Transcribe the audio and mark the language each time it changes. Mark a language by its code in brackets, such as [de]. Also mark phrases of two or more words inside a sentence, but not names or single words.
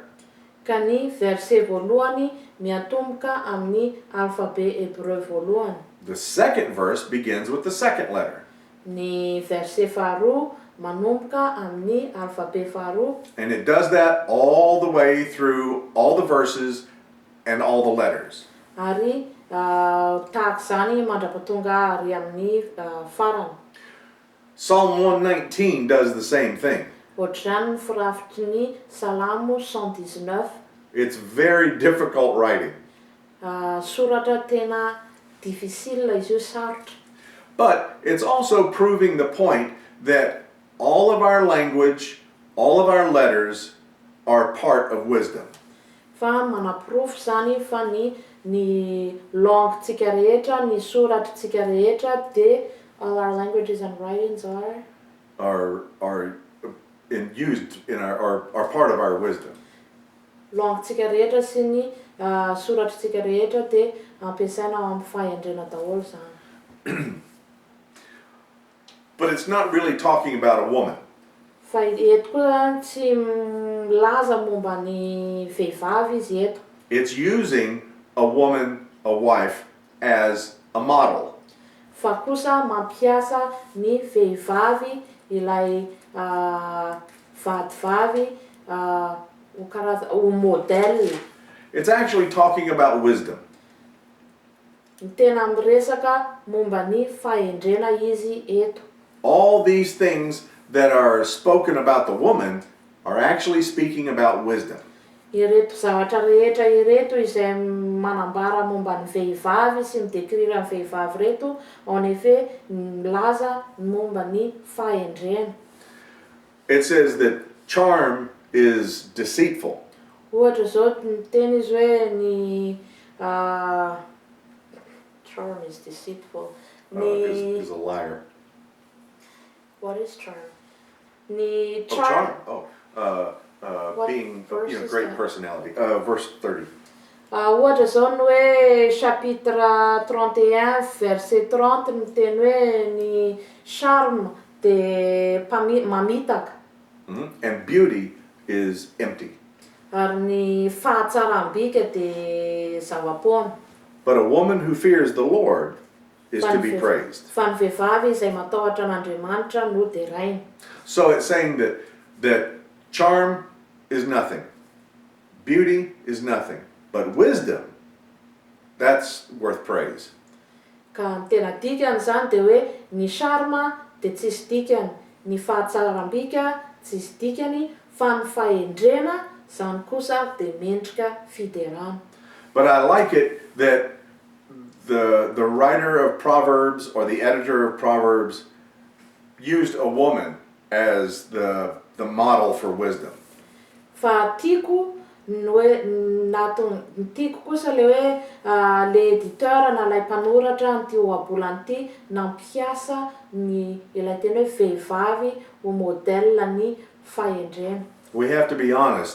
[mg] Ka ny verset voalohany miatomboka amin'ny [fr] alphabet hébreu [mg] voalohany. [en] The second verse begins with the second letter. [mg] Ny verset faharoa manomboka amin'ny alphabet faharoa. [en] And it does that all the way through all the verses and all the letters. [mg] Ary tahaka zany mandrapatonga ary amin'ny farany. [en] Psalm 119 does the same thing. [mg] Ohatr'izany ny firafitry ny Salamo 119. [en] It's very difficult writing. [mg] Soratra tena difficile izy io, sarotra. [en] But it's also proving the point that all of our language, all of our letters are part of wisdom. [mg] Fa manaprofo zany fa ny languetsika rehetra, ny soratrantsika rehetra dia [en] all our languages and writings are used in are part of our wisdom. [mg] Languetsika rehetra sy ny soratrantsika rehetra dia ampiasaina amin'ny fahendrena daholo zany. [en] But it's not really talking about a woman. [mg] Fa eto koa tsy milaza momba ny vehivavy izy eto. [en] It's using a woman, a wife, as a model. [mg] Fa kosa mampiasa ny vehivavy ilay vadivavy ho modèle. [en] It's actually talking about wisdom. [mg] Ny tena miresaka momba ny fahendrena izy eto. [en] All these things that are spoken about the woman are actually speaking about wisdom. [mg] Ireto zavatra rehetra ireto izay manambara momba ny vehivavy sy midécrire ny vehivavy reto, [fr] en effet [mg] milaza momba ny fahendrena. [en] It says that charm is deceitful. [mg] Ohatra zao miteny izy hoe ny [en] charm is deceitful. is a liar. What is charm? Ni Oh, charm. charm. Being, verse is great that? personality. Verse 30. [mg] Ohatra zao ny hoe chapitre 31 verset 30 ny teny hoe ny charme de mamitaka. [en] And beauty is empty. [mg] Ary ny fahatsaram-bika de zava-poana. [en] But a woman who fears the Lord is to be praised. [mg] Fa ny vehivavy izay matahotra an'Andriamanitra no de rainy. [en] So it's saying that charm is nothing. Beauty is nothing. But wisdom, that's worth praise. [mg] Ka ny tena dikany zany de hoe ny charme de tsisy dikany, ny fahatsaram-bika tsisy dikany, fa ny fahendrena zany kosa de mendrika fiderana. [en] But I like it that the writer of Proverbs or the editor of Proverbs used a woman as the model for wisdom. [mg] Fa tiako tiako kosa le hoe [fr] le éditeur [mg] na lay mpanoratra n'ty ohabolany ty nampiasa ny ilay teny hoe vehivavy ho modèle ny fahendrena. [en] We have to be honest.